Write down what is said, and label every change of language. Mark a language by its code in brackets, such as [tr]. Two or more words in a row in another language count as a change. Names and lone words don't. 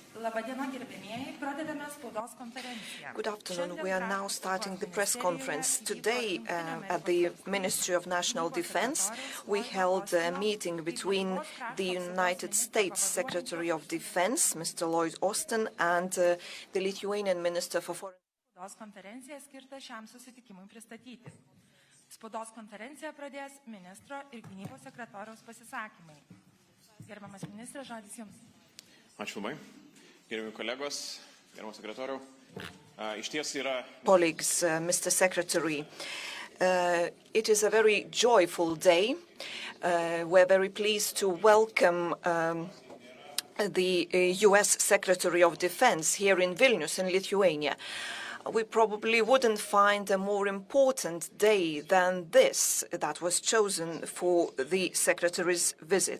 [en] Good afternoon. We are now starting the press conference. Today, at the Ministry of National Defense, we held a meeting between the United States Secretary of Defense, Mr. Lloyd J, and the Lithuanian Minister for Foreign [lt] Spaudos konferenciją pradės ministro ir gynybos sekretoriaus pasisakymai. Gerbiamas ministre, žodis jums. Ačiū labai. Gerbiami kolegos, gerbiamas sekretoriau. Išties yra... [en] Colleagues, Mr. Secretary, it is a very joyful day. We're very pleased to welcome the U.S. Secretary of Defense here in Vilnius, in Lithuania. We probably wouldn't find a more important day than this that was chosen for the Secretary's visit.